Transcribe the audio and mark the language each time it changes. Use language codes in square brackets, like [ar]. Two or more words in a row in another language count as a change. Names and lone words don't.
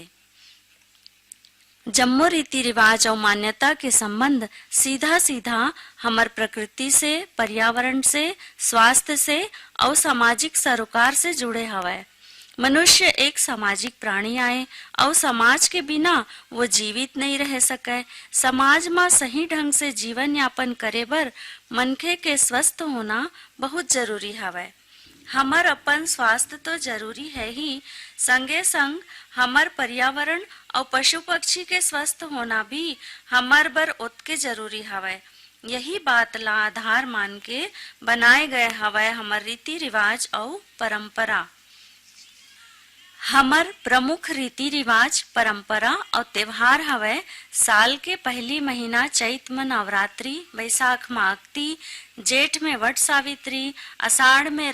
[hne] जम्मो रीति रिवाज और मान्यता के संबंध सीधा सीधा हमर प्रकृति से, पर्यावरण से, स्वास्थ्य से और सामाजिक सरोकार से जुड़े हवय। मनुष्य एक सामाजिक प्राणी आए और समाज के बिना वो जीवित नहीं रह सके। समाज में सही ढंग से जीवन यापन करे बर मनखे के स्वस्थ होना बहुत जरूरी हवय। हमर अपन स्वास्थ्य तो जरूरी है ही, संगे संग हमर पर्यावरण और पशु पक्षी के स्वस्थ होना भी हमर बर ओतके जरूरी हवय। यही बात ला आधार मान के बनाए गए हवय हमर रीति रिवाज और परंपरा। हमर प्रमुख रीति रिवाज परंपरा और त्योहार हवय। साल के पहली महीना चैत में नवरात्रि, बैसाख में अक्ति, जेठ में वट सावित्री, आषाढ़ में